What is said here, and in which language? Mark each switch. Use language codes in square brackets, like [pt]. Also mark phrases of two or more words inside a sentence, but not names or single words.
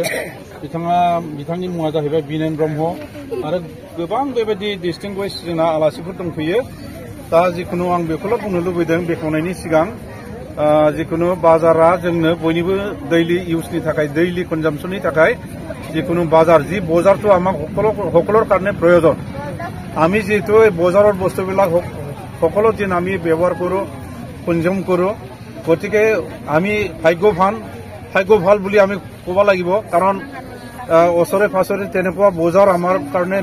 [brx] बिथांनि मुङा जाहैबाय बिनेन ब्रह्म आरो गोबां बेबायदि डिस्टिंगुइश जोंना आलासिफोर दंफैयो दा जिखुनु आं बेखौल' बुंनो लुबैदों बेखेवनायनि सिगां जिखुनु बाजारा जोंनो बयनिबो [en] daily use [brx] थाखाय दैलि कनजाम्पशननि थाखाय जिखुनु बाजार जी [as] বজাৰটো আমাক সকলৰ কাৰণে প্ৰয়োজন আমি যেহেতু এই বজাৰৰ বস্তুবিলাক সকলো দিন আমি ব্যৱহাৰ কৰোঁ কনজিউম কৰোঁ গতিকে আমি ভাগ্য ভাল বুলি আমি ক'ব লাগিব কাৰণ ওচৰে পাছৰে তেনেকুৱা বজাৰ আমাৰ কাৰণে